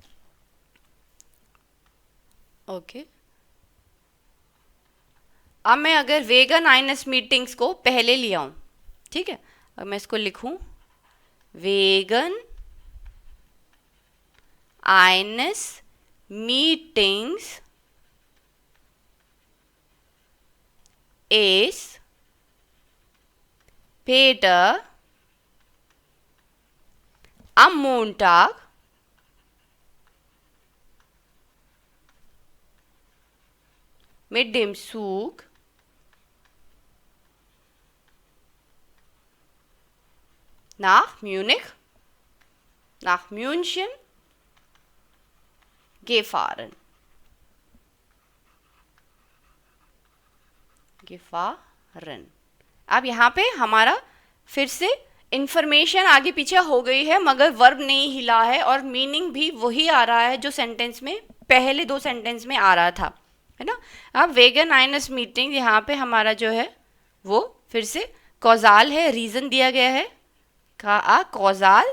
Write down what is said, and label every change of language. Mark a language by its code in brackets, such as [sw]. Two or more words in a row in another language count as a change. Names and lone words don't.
[hi] ओके, अब मैं अगर [de] wegen eines Meetings [hi] को पहले ले आऊँ, ठीक है, अब मैं इसको लिखूँ [de] wegen eines Meetings ist Peter am Montag mit dem Zug nach München gefahren। रन। [hi] अब यहाँ पे हमारा फिर से इंफॉर्मेशन आगे पीछे हो गई है, मगर वर्ब नहीं हिला है और मीनिंग भी वही आ रहा है जो सेंटेंस में पहले दो सेंटेंस में आ रहा था, है ना। अब [de] wegen eines Meeting, [hi] यहाँ पे हमारा जो है वो फिर से कॉजाल है, रीजन दिया गया है का कॉजाल।